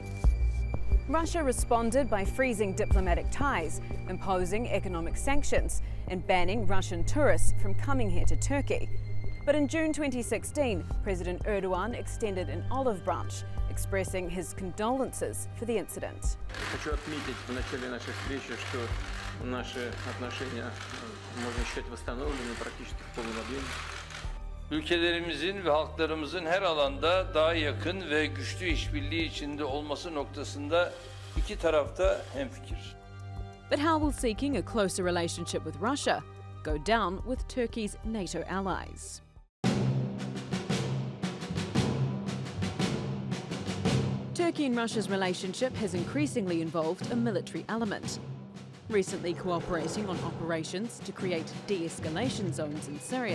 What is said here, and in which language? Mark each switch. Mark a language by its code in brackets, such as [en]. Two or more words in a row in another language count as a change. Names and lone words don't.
[en] Russia responded by freezing diplomatic ties, imposing economic sanctions, and banning Russian tourists from coming here to Turkey. But in June 2016, President Erdogan extended an olive branch, expressing his condolences for the incident. [ru] Хочу отметить в начале нашей встречи, что наши отношения можно считать восстановленными практически в полном объеме. [tr] Ülkelerimizin ve halklarımızın her alanda daha yakın ve güçlü işbirliği içinde olması noktasında iki tarafta hemfikir. [en] But how will seeking a closer relationship with Russia go down with Turkey's NATO allies? Turkey and Russia's relationship has increasingly involved a military element, recently cooperating on operations to create de-escalation zones in Syria.